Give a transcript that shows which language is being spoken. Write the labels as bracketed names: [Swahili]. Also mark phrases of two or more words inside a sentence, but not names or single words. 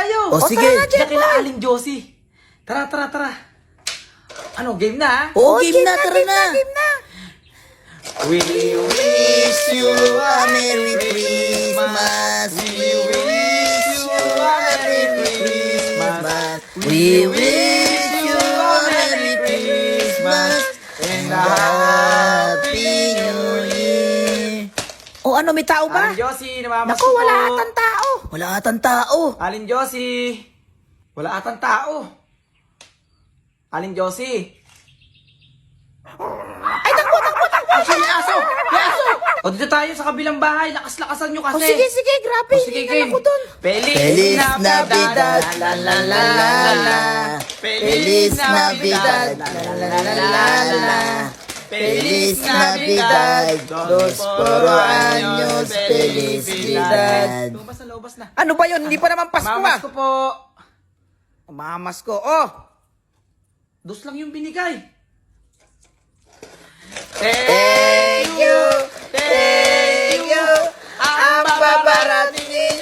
[Filipino] O sige. Tara na, Diyan kila Jeboy. Aling Josie. Tara. Ano, game na ha? Oo, game na, tara na. Game na. [English] We wish you a Merry Christmas. We wish you a Merry Christmas. We wish you a Merry Christmas and a Happy New Year. [Filipino] O ano, may tao ba? Aling Josie, namamas Naku, wala atang tao. Wala atang tao. Aling Josie. Wala atang tao. Aling Josie. Ay, takbo. May aso! O dito tayo sa kabilang bahay. Lakas-lakasan nyo O kasi. sige, grabe. O sige, Hingal game. ako dun. [Spanish] Feliz Navidad, la la la la la. Feliz Navidad, la la la la la la. Feliz Navidad, dos poro años, felicidad. [Filipino] Lumabas na. Ano ba yun? Hindi pa naman Pasko Mamas ah. ko po. Mamas ko. Oh. Dos lang yung binigay. [English] Thank you, thank you. [Filipino] Ang babarating ninyo.